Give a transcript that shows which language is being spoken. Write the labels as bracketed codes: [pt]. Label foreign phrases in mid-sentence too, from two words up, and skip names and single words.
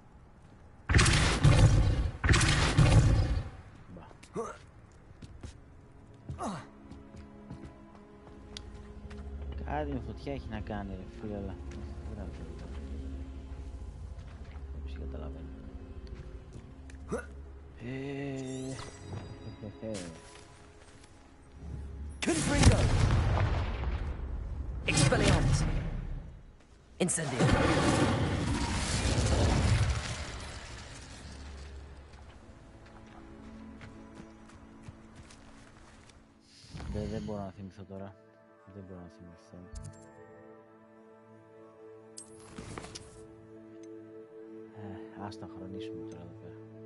[el] Μπα. Κάτι με φωτιά έχει να κάνει ρε φίλε, αλλά δεν καταλαβαίνω. [la] Confringo! Expelliarmus! Incendio! [el] Δεν μπορώ να θυμηθώ τώρα. Δεν μπορώ να θυμηθώ. Ας τα χρονίσουμε τώρα εδώ πέρα.